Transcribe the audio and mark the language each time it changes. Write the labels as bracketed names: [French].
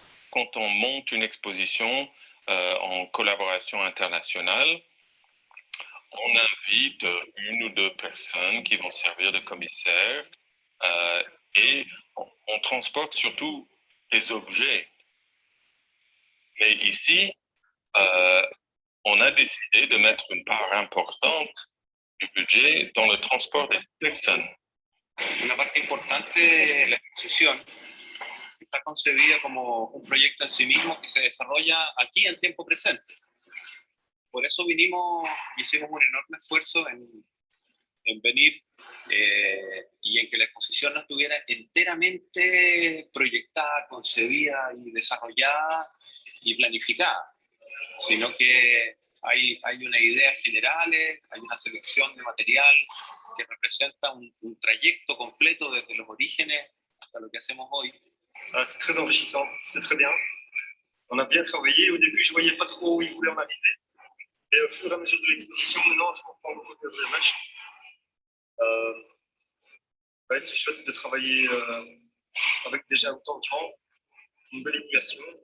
[French] Quand on monte une exposition en collaboration internationale, on invite une ou deux personnes qui vont servir de commissaires et on transporte surtout des objets. Mais ici, on a décidé de mettre une part importante du budget dans le transport des personnes. [Spanish] Una parte importante de la exposición está concebida como un proyecto en sí mismo que se desarrolla aquí en tiempo presente. Por eso vinimos y hicimos un enorme esfuerzo en venir y en que la exposición no estuviera enteramente proyectada, concebida y desarrollada y planificada, sino que hay unas ideas generales, hay una selección de material que representa un trayecto completo desde los orígenes hasta lo que hacemos hoy. [French] C'est très enrichissant, c'est très bien. On a bien travaillé. Au début, je ne voyais pas trop où ils voulaient en arriver. Et au fur et à mesure de l'exposition, maintenant, je comprends beaucoup de la match. Ouais, c'est chouette de travailler avec déjà autant de gens, une belle émulation.